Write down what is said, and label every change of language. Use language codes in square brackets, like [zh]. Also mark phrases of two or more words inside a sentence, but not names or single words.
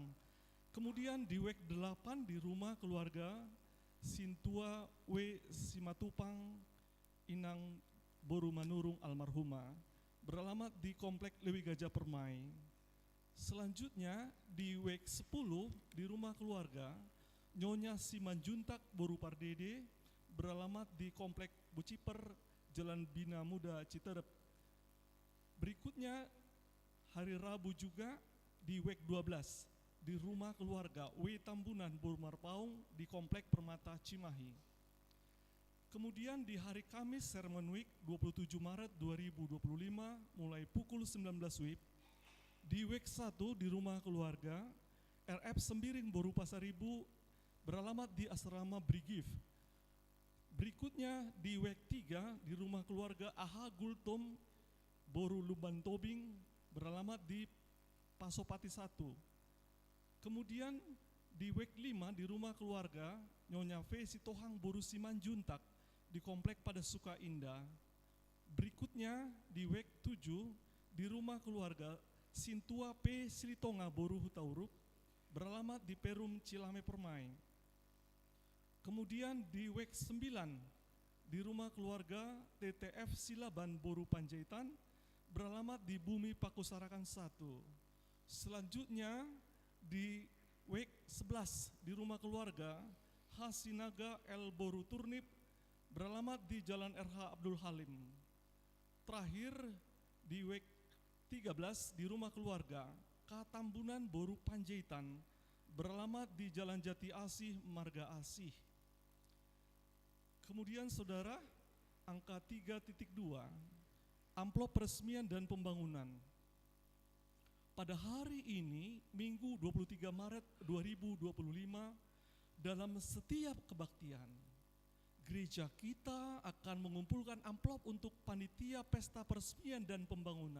[id] Kemudian di WEK 8 di rumah keluarga Sintua W. Simatupang, Inang Boru Manurung almarhumah, beralamat di Komplek Lewi Gajah Permai. Selanjutnya di WEK 10 di rumah keluarga Nyonya Simanjuntak Boru Pardede, beralamat di Komplek Buciper, Jalan Bina Muda, Citerep. Berikutnya hari Rabu juga di WEK 12 di rumah keluarga W. Tambunan Boru Marpaung di Komplek Permata Cimahi. Kemudian di hari Kamis Sermon Week 27 Maret 2025 mulai pukul 19 WIB di WEK 1 di rumah keluarga RF Sembiring Boru Pasaribu, beralamat di Asrama Brigif. Berikutnya di WEK 3 di rumah keluarga AH Gultom Boru Luban Tobing, beralamat di Pasopati 1. Kemudian di WEK 5 di rumah keluarga Nyonya V. Sitohang Boru Simanjuntak di Komplek Pada Suka Indah. Berikutnya di WEK 7 di rumah keluarga Sintua P. Silitonga Boru Hutauruk, beralamat di Perum Cilame Permai. Kemudian di WEK 9 di rumah keluarga TTF Silaban Boru Panjaitan, beralamat di Bumi Pakusarakan 1. Selanjutnya di WEK 11 di rumah keluarga Hasinaga L. Boru Turnip, beralamat di Jalan RH Abdul Halim. Terakhir di WEK 13 di rumah keluarga Katambunan Boru Panjaitan, beralamat di Jalan Jati Asih, Marga Asih. Kemudian saudara, angka 3.2, amplop peresmian dan pembangunan. Pada hari ini, Minggu 23 Maret 2025, dalam setiap kebaktian, gereja kita akan mengumpulkan amplop untuk panitia pesta peresmian dan pembangunan.